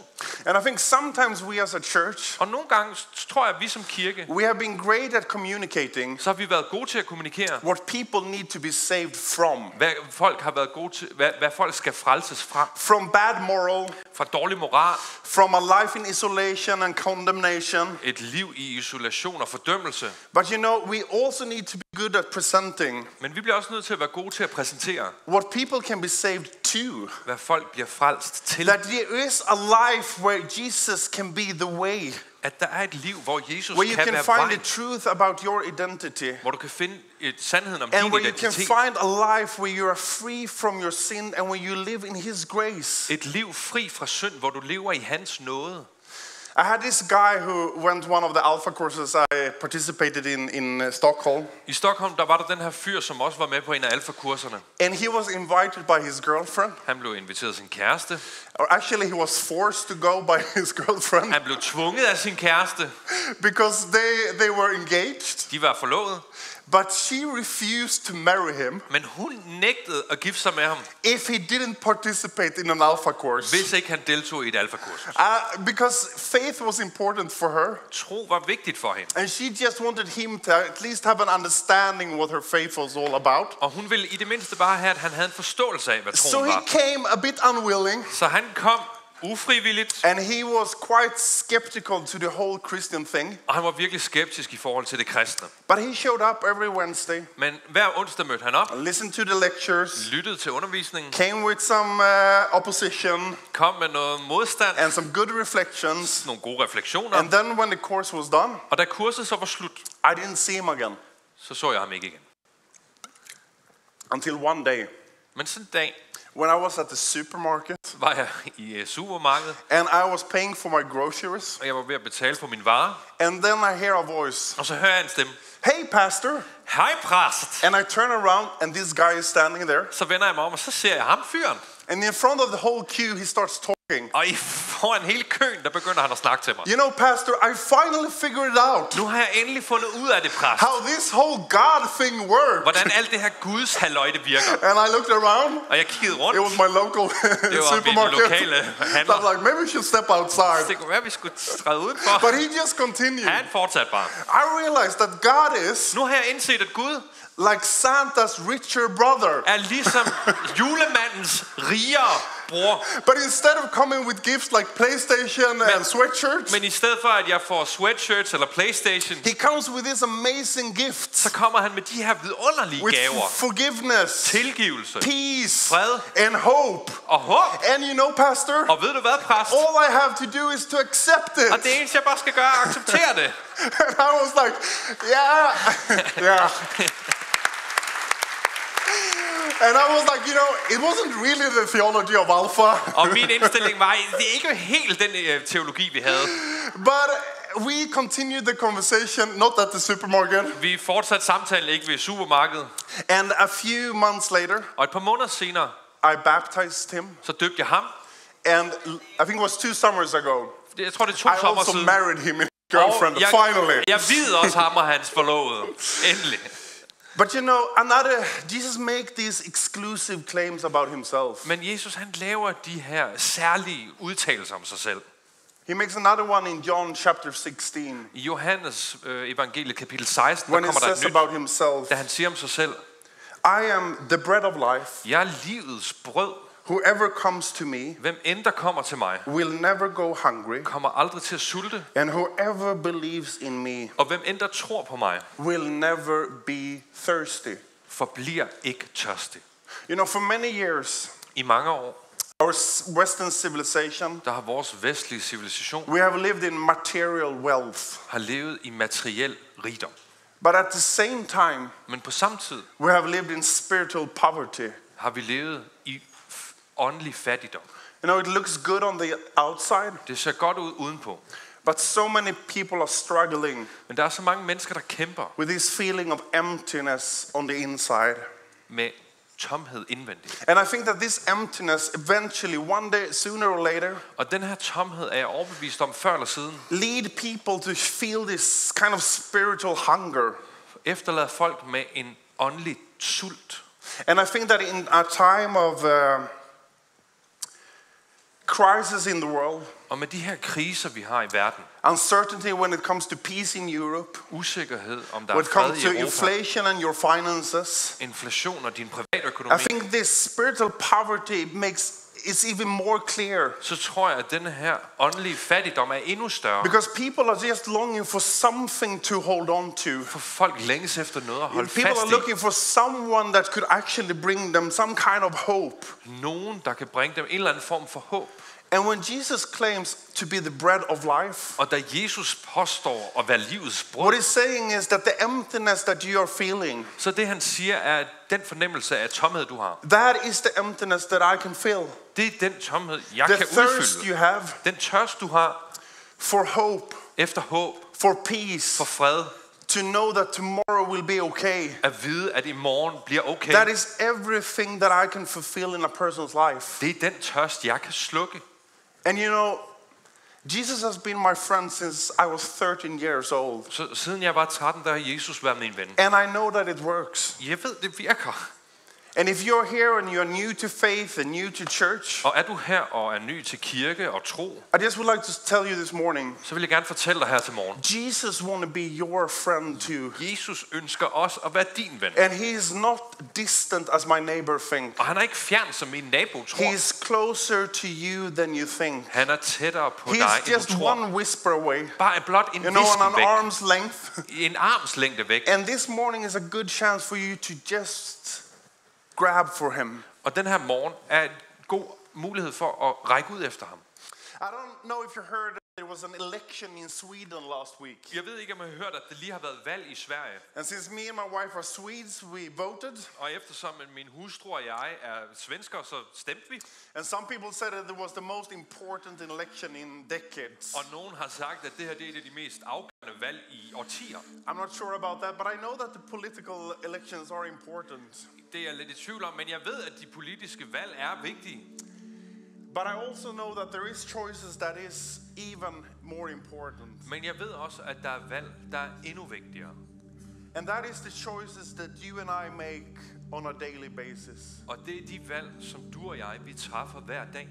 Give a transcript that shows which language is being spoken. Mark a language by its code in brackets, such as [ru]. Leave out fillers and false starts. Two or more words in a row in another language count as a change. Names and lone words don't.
[en] And I think sometimes we as a church, [da] Og nogle gange tror jeg, at vi som kirke, [en] we have been great at communicating [da] så har vi været gode til at kommunikere, [en] what people need to be saved from. [da] hvad folk har været gode til, hvad folk skal frelses fra. [en] From bad moral, [da] Fra dårlig moral, [en] from a life in isolation and condemnation. [da] et liv i isolation og fordømmelse. [en] But you know, we also need to be good at presenting [da] Men vi bliver også nødt til at være gode til at præsentere, [en] what people can be saved to. [da] hvad folk bliver frelst til. [en] That there is a life where Jesus can be the way. [da] At der er et liv, hvor Jesus [en] Where you [da] kan [en] can [da] være [en] find [da] vejen. [en] the truth about your identity. [da] Hvor du kan finde et sandheden om [en] And [da] din [en] where you can [da] identitet. [en] find a life where you are free from your sin and where you live in His grace. [da] Et liv fri fra synd, hvor du lever i hans nåde. [en] I had this guy who went one of the Alpha courses I participated in Stockholm. [da] I Stockholm, der var der den her fyr, som også var med på en af alfakurserne. [en] And he was invited by his girlfriend. [da] Han blev inviteret af sin kæreste. [en] Or actually he was forced to go by his girlfriend [da] Han blev tvunget af sin kæreste. [en] because they were engaged. [da] De var forlovet. [en] But she refused to marry him [da] Men hun nægtede at gifte sig med ham, [en] if he didn't participate in an alpha course. [da] hvis ikke han deltog i et alfakursus. [en] Because faith was important for her. [da] Tro var vigtigt for hende. [en] And she just wanted him to at least have an understanding what her faith was all about. [da] Og hun ville i det mindste bare have, at han havde en forståelse af, hvad [en] So [da] troen [en] he [da] var. [en] came a bit unwilling. [da] Så han kom ufrivilligt, [en] And he was quite skeptical to the whole Christian thing. [da] og han var virkelig skeptisk i forhold til det kristne. [en] But he showed up every Wednesday, [da] Men hver onsdag mødte han op, [en] listened to the lectures, [da] lyttede til undervisningen, [en] came with some opposition [da] kom med noget modstand, [en] and some good reflections. [da] nogle gode refleksioner. [en] And then when the course was done, [da] Og da kurset så var slut, [en] I didn't see him again [da] så jeg ham ikke igen. [en] until one day [da] Men sådan en dag [en] when I was at the supermarket [da] var jeg i supermarkedet, [en] and I was paying for my groceries. [da] og jeg var ved at betale for min varer. [en] And then I hear a voice. [da] Og så hører jeg en stemme. [en] Hey, pastor. [da] Hej præst! [en] And I turn around and this guy is standing there. [da] Så vender jeg mig om, og så ser jeg ham fyren. [en] And in front of the whole queue, he starts talking. [da] Og foran hele køen, der begynder han at snakke til mig. [en] You know, pastor, I finally figured it out. [da] Nu har jeg endelig fundet ud af det, præst. [en] How this whole God thing works. [da] Hvordan alt det her Guds halløj, det virker. [en] And I looked around. [da] Og jeg kiggede rundt. [en] It was my local [da] Det var min [en] supermarket. [da] lokale [en] So I [da] handler. [en] was like, maybe we should step outside. [da] Det kunne være, vi skulle træde udenfor. [en] But he just continued. [da] Han fortsatte bare. [en] I realized that God is [da] Nu har jeg indset, at Gud [en] like Santa's richer brother. [da] er ligesom julemandens rigere bror. [en] But instead of coming with gifts like PlayStation and sweatshirts, [da] Men i stedet for, at jeg får sweatshirts eller PlayStation, [en] he comes with these amazing gifts. [da] så kommer han med de her vidunderlige [en] With [da] gaver. [en] forgiveness, [da] Tilgivelse, [en] peace, [da] fred [en] and hope. [da] og håb. [en] And you know, pastor, [da] Og ved du hvad, præst? [en] all I have to do is to accept it. [da] Og det eneste, jeg bare skal gøre, er at acceptere det. [en] And I was like, yeah, yeah. And I was like, you know, it wasn't really the theology of alpha. [da] Og min indstilling var, det er ikke helt den teologi, vi havde. [en] But we continued the conversation, not at the supermarket. [da] Vi fortsatte samtalen ikke ved supermarkedet. [en] And a few months later, [da] Og et par måneder senere, [en] I baptized him. [da] så døbte jeg ham. [en] And I think it was 2 summers ago, [da] Jeg tror, det er 2 [en] I [da] sommer [en] also [da] siden. [en] married him and girlfriend, finally. [da] Jeg videde også ham og hans forlovede. Endelig. [en] But you know, Jesus make these exclusive claims about himself. [da] Men Jesus, han laver de her særlige udtalelser om sig selv. [en] He makes another one in John chapter 16. [da] I Johannes evangeliet kapitel 16, [en] When [da] der [en] he [da] kommer der et [en] says [da] nyt, [en] about himself, [da] da han siger om sig selv, [en] I am the bread of life. [da] jeg er livets brød. [en] Whoever comes to me [da] Hvem end der kommer til mig, [en] will never go hungry. [da] kommer aldrig til at sulte. [en] And whoever believes in me [da] Og hvem end der tror på mig, [en] will never be thirsty. [da] forbliver ikke tørstig. [en] You know, for many years, [da] I mange år, [en] our Western civilization, [da] der har vores vestlige civilisation [en] we have lived in material wealth. [da] har levet i materiel rigdom. [en] But at the same time, [da] Men på samme tid [en] we have lived in spiritual poverty. [da] har vi levet i åndelig fattigdom. [en] You know, it looks good on the outside, [da] Det ser godt ud udenpå. [en] but so many people are struggling [da] Men der er så mange mennesker, der kæmper [en] with this feeling of emptiness on the inside. [da] med tomhed indvendigt. [en] And I think that this emptiness eventually, one day, sooner or later, [da] Og den her tomhed er jeg overbevist om før eller siden, [en] lead people to feel this kind of spiritual hunger. [da] efterlader folk med en åndelig sult. [en] And I think that in a time of crisis in the world, [da] Og med de her kriser, vi har i verden, [en] uncertainty when it comes to peace in Europe, [da] usikkerhed om der [en] when [da] er [en] it [da] fred [en] comes [da] i [en] to [da] Europa, [en] inflation and your finances, [da] inflation og din [en] I [da] privatøkonomi, [en] think this spiritual poverty is even more clear. [da] så tror jeg, at denne her åndelige fattigdom er endnu større. [en] Because people are just longing for something to hold on to. [da] For folk længes efter noget at holde [en] People [da] fast [en] are [da] i. [en] looking for someone that could actually bring them some kind of hope. [da] Nogen, der kan bringe dem en eller anden form for håb. [en] And when Jesus claims to be the bread of life, [da] Og da Jesus påstår at være livets brød, [en] what he's saying is that the emptiness that you are feeling, [da] så det han siger er, at den fornemmelse af tomhed, du har, [en] that is the emptiness that I can feel. [da] det er den tomhed, jeg [en] The [da] kan [en] thirst [da] udfylde. [en] you have [da] Den tørst, du har [en] for hope, [da] efter håb, [en] for peace, [da] for fred, [en] to know that tomorrow will be okay. [da] at vide, at i morgen bliver okay. [en] That is everything that I can fulfill in a person's life. [da] Det er den tørst, jeg kan slukke. [en] And you know, Jesus has been my friend since I was 13 years old. [da] Så siden jeg var 13, der har Jesus været min ven. [en] And I know that it works. [da] Jeg ved, det virker. [en] And if you're here and you're new to faith and new to church, [da] Og er du her og er ny til kirke og tro, [en] I just would like to tell you this morning, [da] så vil jeg gerne fortælle dig her til morgen. [en] Jesus want to be your friend too. [da] Jesus ønsker også at være din ven. [en] And he is not distant as my neighbor think. [da] Og han er ikke fjern, som min nabo tror. [en] He is closer to you than you think. [da] Han er tættere på dig, [en] He's [da] end [en] just [da] du tror. [en] one whisper away. [da] Bare blot en [en] On an [da] visken væk. [en] arm's length. [da] En armslængde væk. [en] And this morning is a good chance for you to just grab for him. [da] Og den her morgen er en god mulighed for at række ud efter ham. [en] I don't know if you heard there was an election in Sweden last week. [da] Jeg ved ikke, om jeg har hørt, at det lige har været valg i Sverige. [en] And since me and my wife are Swedes, we voted. [da] Og eftersom min hustru og jeg er svensker, så stemte vi. [en] And some people said that it was the most important election in decades. [da] Og nogen har sagt, at det her det er et af de mest afgørende valg i årtier. [en] I'm not sure about that, but I know that the political elections are important. [da] Det er jeg lidt i tvivl om, men jeg ved, at de politiske valg er vigtige. [en] But I also know that there is choices that is even more important. [da] Men jeg ved også, at der er valg, der er endnu vigtigere. [en] And that is the choices that you and I make on a daily basis. [da] Og det er de valg, som du og jeg, vi træffer hver dag.